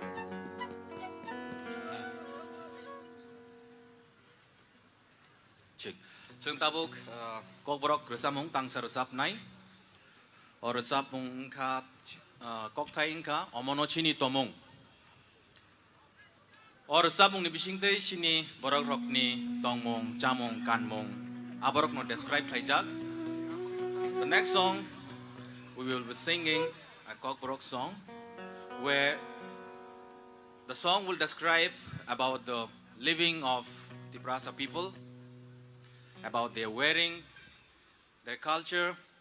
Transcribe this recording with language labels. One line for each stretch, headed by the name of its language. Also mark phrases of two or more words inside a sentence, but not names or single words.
English: Check
Kok Borok: Jeung tabuk kok borok resam mong tangsa resap nai. Or resap mong ka kok thai ingka omono chini tomong. Or resap mong ni bising tei sini borok rok ni tongmong, chamong, kanmong. Aborok no describe thaijak.
English: The next song we will be singing a kok borok song where the song will describe about the living of the Prasa people, about their wearing, their culture.